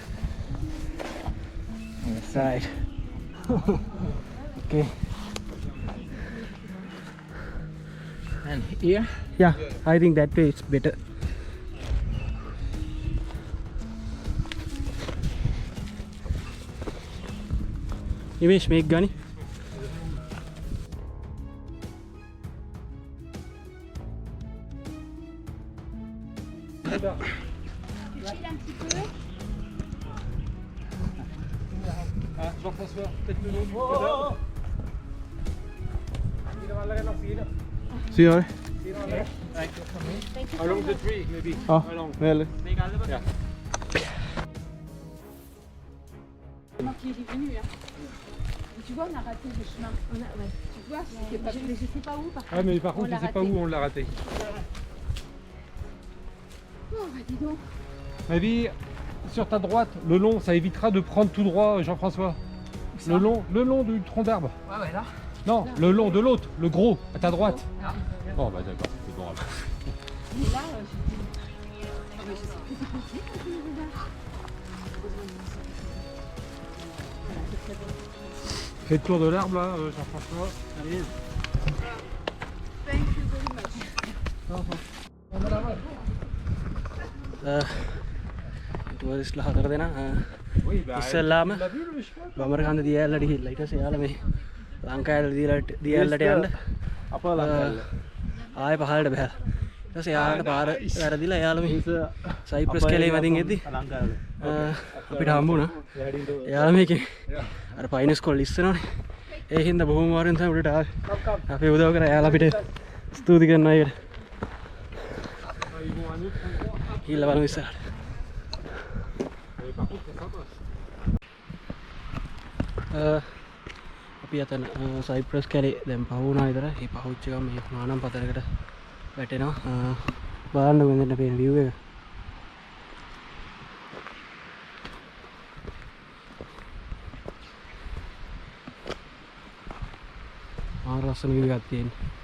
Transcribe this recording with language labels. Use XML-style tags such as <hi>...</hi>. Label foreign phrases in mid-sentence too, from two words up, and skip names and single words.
<en>Yes, right. Okay. And here? Yeah, I think that way it's better. Nimesh, make Gani.</en> <fr>Jean-François, peut-être le nom.</fr> <en>See you. Along the tree, maybe. Oh, Along. well. Yeah.</en> <fr>Qui est venu là. Tu vois, on a raté le chemin. Tu vois, je sais pas où par contre. Ah, mais par contre, je sais pas où on l'a raté. Oh, bah dis donc. Maybe, sur ta droite, le long, ça évitera de prendre tout droit, Jean-François. Le long du tronc d'arbre. Ouais, ouais, là. Non, le long de l'autre, le gros, à ta droite. Ah. Oh, bah d'accord, c'est bon. Mais là, je mais je sais plus c'est quoi c'est quand on va. Voilà, c'est très bon. Fais le tour de l'herbe là, Jean-François. Allez.</fr> <en>Thank you very much.</en> <si>ටුවරිස්ට්ලා 4 දෙනා</si> <fr>Oui, bah.</fr> <si>ඉස්සෙල්ලාම</si> <fr>Tu l'as vu le cheval?</fr> <si>බමරකන්ද දියඇල්ලට ගිහිල්ලා ඊට පස්සේ යාලා මේ ලංකාවේ දියඇල්ලට යන්න</si> <ms>Apa lah?</ms> <si>ආයෙ පහළට බහැලා ඊට පස්සේ යාලට පාර වැරදිලා යාලා මේ සයිප්‍රස් කැලේ මැදින් එද්දි අපිට හම්බුණා යාලා මේකේ අර පයිනස් කොල් ඉස්සනවනේ ඒ හින්දා බොහොම වාරෙන් තමයි උඩට ආවේ අපි උදව් කරා යාලා අපිට ස්තුති කරනවා ඒකට ගිහිල්ලා බලමු ඉස්සරහට</si> <fr>Par contre, c'est sympa.</fr> <si>අපි අතන සයිප්‍රස් කැලේ දැන් පහ වුණා විතර. මේ පහුච්ච ගම මේ මානම් පතරකට වැටෙනවා. බලන්න මෙතන පේන view එක. ලස්සන view එකක් තියෙනවා.</si>